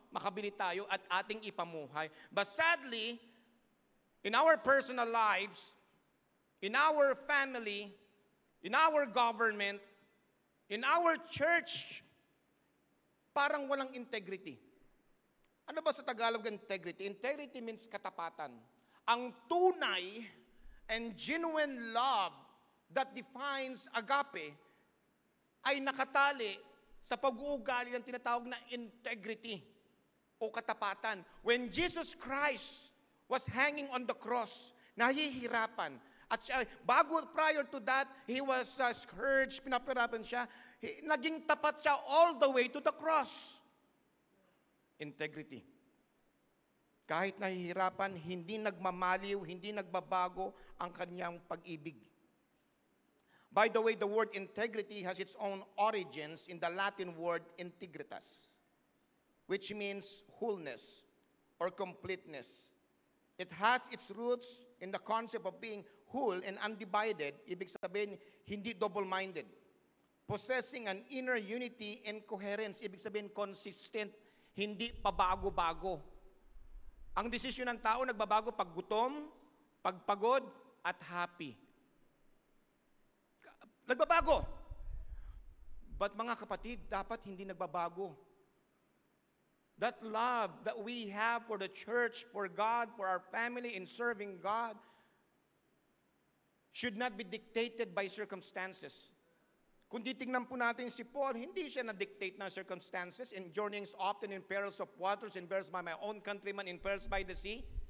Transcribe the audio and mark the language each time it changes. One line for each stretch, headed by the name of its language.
Filipino: Makabili tayo at ating ipamuhay.
English: But sadly, in our personal lives, in our family, in our government, in our church,
Filipino: parang walang
English: integrity.
Filipino: Ano ba sa Tagalog integrity? Integrity means katapatan. Ang tunay
English: and genuine love that defines agape
Filipino: ay nakatali sa pag-uugali ng tinatawag na integrity o katapatan.
English: When Jesus Christ was hanging on the cross,
Filipino: nahihirapan.
English: At prior to that, He was scourged,
Filipino: pinapirapan siya. Naging tapat siya
English: all the way to the cross.
Filipino: Integrity. Kahit nahihirapan, hindi nagmamaliw, hindi nagbabago ang kanyang pag-ibig.
English: By the way, the word integrity has its own origins in the Latin word integritas, which means wholeness or completeness. It has its roots in the concept of being whole and undivided,
Filipino: ibig sabihin, hindi double-minded.
English: Possessing an inner unity and coherence,
Filipino: ibig sabihin,
English: consistent,
Filipino: hindi pabago-bago. Ang desisyon ng tao nagbabago pag gutom, pag pagod, at happy. Nagbabago.
English: But
Filipino: mga kapatid, dapat hindi nagbabago.
English: That love that we have for the church, for God, for our family in serving God, should not be dictated by circumstances.
Filipino: Kung titingnan po natin si Paul, hindi siya na-dictate ng circumstances
English: in journeyings often in perils of waters, in perils by my own countrymen, in perils by the sea.